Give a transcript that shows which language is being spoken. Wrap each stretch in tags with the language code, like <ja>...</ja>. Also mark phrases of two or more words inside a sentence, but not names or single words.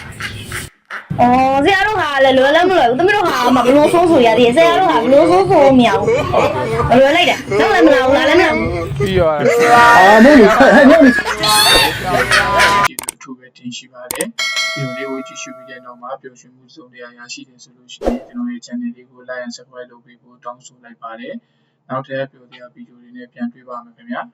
<my>အော်ဆရာတို့ဟာလည်းလွယ်လည်းမလွယ်ဘူးသမီးတို့ဟာမဘလို့ဆိုးဆိုရသေးတယ်ဆရာတို့ဟာဘလို့ဆိုးဆိုမရဘူးမလွယ်လိုက်တာတော့လည်းမလာဘူးလားလည်းမလာဘူး ပြီးရော အာမင်းဟဲ့ညောင်းနေ ကျေးဇူးအထူးပဲတင်ရှိပါတယ်ဗီဒီယိုလေးကိုကြည့်ရှုပြီးတဲ့နောက်မှာပျော်ရွှင်မှုစုံတရားရရှိတယ်ဆိုလို့ရှိရင်ကျွန်တော်ရဲ့ channel လေးကို</my> <en>like and subscribe</en> <my>လုပ်ပေးဖို့တောင်းဆိုလိုက်ပါတယ်နောက်ထပ်ပျော်စရာဗီဒီယိုတွေနဲ့ပြန်တွေ့ပါမယ်ခင်ဗျာ</my>